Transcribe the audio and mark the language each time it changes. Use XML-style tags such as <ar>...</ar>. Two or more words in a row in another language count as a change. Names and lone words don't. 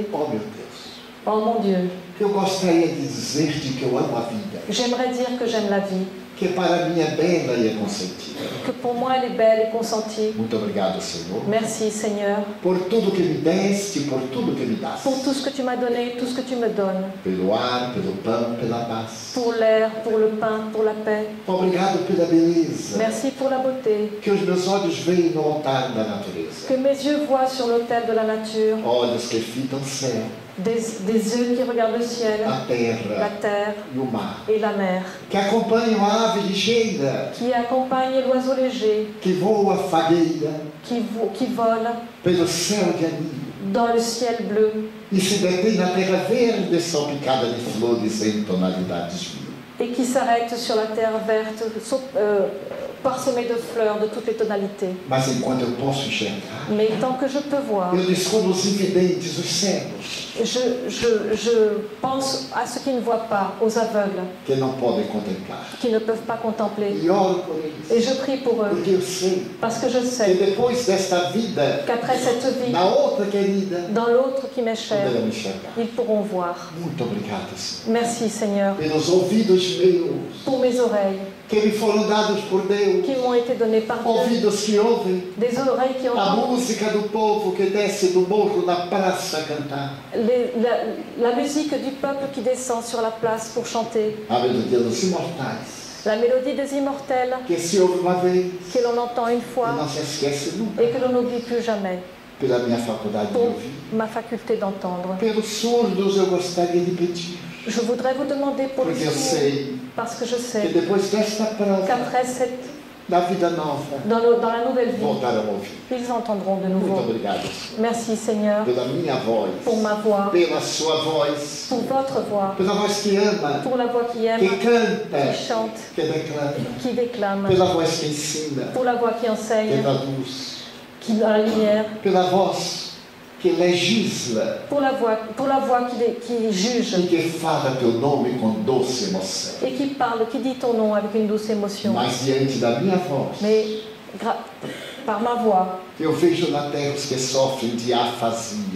<pt>Oh meu Deus,</pt> <fr>Oh mon Dieu,</fr> <pt>eu gostaria de dizer-te que eu amo a vida,</pt> <fr>j'aimerais dire que j'aime la vie,</fr> <pt>que para mim é bela e é consentida.</pt> <fr>que pour moi elle est belle et consentie.</fr> <pt>Muito obrigado, Senhor,</pt> <fr>Merci Seigneur</fr> <pt>por tudo que me deste, por tudo que me das.</pt> <fr>pour tout ce que tu m'as donné, tout ce que tu me donnes,</fr> <pt>Pelo ar, pelo pão, pela paz.</pt> <fr>pour l'air, pour le pain, pour la paix.</fr> <pt>Obrigado pela beleza</pt> <fr>Merci pour la beauté,</fr> <pt>que os meus olhos veem no altar da natureza.</pt> <fr>que mes yeux voient sur l'autel de la nature,</fr> <pt>Olhos que fitam o céu,</pt> <fr>des yeux qui regardent le ciel,</fr> <pt>a</pt> <fr>la</fr> <pt>terra</pt> <fr>terre</fr> <pt>e o mar.</pt> <fr>et la mer,</fr> <pt>Que acompanham a ave ligeira,</pt> <fr>qui accompagnent l'oiseau léger,</fr> <pt>que voa fagueira</pt> <fr>qui vole</fr> <pt>pelo céu de anil</pt> <fr>dans le ciel bleu</fr> <pt>e se detém na terra verde salpicada de flores em tonalidades mil.</pt> <fr>et qui s'arrête sur la terre verte, parsemée de fleurs de toutes les tonalités.</fr> <pt>Mas enquanto eu posso enxergar,</pt> <fr>Mais tant que je peux voir,</fr> <pt>eu descubro os invidentes, os cegos,</pt> <fr>je pense à ceux qui ne voient pas, aux aveugles,</fr> <pt>que não podem contemplar.</pt> <fr>qui ne peuvent pas contempler.</fr> <pt>E oro por eles,</pt> <fr>Et je prie pour eux,</fr> <pt>porque eu sei</pt> <fr>parce que je</fr> <pt>que</pt> <fr>sais</fr> <pt>depois desta vida,</pt> <fr>qu'après cette vie,</fr> <pt>na outra querida,</pt> <fr>dans l'autre qui m'est chère,</fr> <pt>poderão enxergar.</pt> <fr>ils pourront voir.</fr> <pt>Muito obrigado, Senhor,</pt> <fr>Merci Seigneur</fr> <pt>pelos ouvidos meus,</pt> <fr>pour mes oreilles</fr> <pt>que me foram dados por Deus,</pt> <fr>qui m'ont été données par Dieu,</fr> <pt>ouvidos que ouvem</pt> <fr>des oreilles qui</fr> <pt>a</pt> <fr>entendent</fr> <pt>música do povo que desce do morro na praça a cantar,</pt> <fr>la musique du peuple qui descend sur la place pour chanter,</fr> <pt>a melodia dos imortais,</pt> <fr>la mélodie des immortels</fr> <pt>que se ouve uma vez</pt> <fr>que l'on entend une</fr> <pt>e</pt> <fr>fois</fr> <pt>não se esquece nunca,</pt> <fr>et que l'on n'oublie plus jamais,</fr> <pt>pela minha faculdade de</pt> <fr>pour</fr> <pt>ouvir.</pt> <fr>ma faculté d'entendre.</fr> <pt>Pelos surdos eu gostaria de pedir,</pt> <fr>Je voudrais vous demander pour les</fr> <pt>porque eu</pt> <fr>sourds,</fr> <pt>sei</pt> <fr>parce que je</fr> <pt>que</pt> <fr>sais</fr> <pt>depois desta prova</pt> <fr>qu'après cette,</fr> <pt>da vida nova,</pt> <fr>dans la nouvelle vie,</fr> <pt>voltarão a ouvir.</pt> <fr>ils entendront de</fr> <pt>Muito</pt> <fr>nouveau.</fr> <pt>obrigado, Senhor,</pt> <fr>Merci Seigneur</fr> <pt>pela minha voz,</pt> <fr>pour ma voix,</fr> <pt>pela sua voz,</pt> <fr>pour votre voix,</fr> <pt>pela voz que ama,</pt> <fr>pour la voix qui aime,</fr> <pt>que canta,</pt> <fr>qui chante,</fr> <pt>que declara,</pt> <fr>qui déclame,</fr> <pt>pela voz que ensina,</pt> <fr>pour la voix qui</fr> <pt>que</pt> <fr>enseigne,</fr> <pt>dá luz,</pt> <fr>qui dans la lumière,</fr> <pt>pela voz que legisla</pt> <fr>pour la voix qui juge</fr> <pt>e que fala teu nome com doce emoção.</pt> <fr>et qui parle, qui dit ton nom avec une douce émotion.</fr> <pt>Mas diante da minha voz,</pt> <fr>Mais par ma voix,</fr> <pt>eu vejo na terra os que sofrem de afasia.</pt>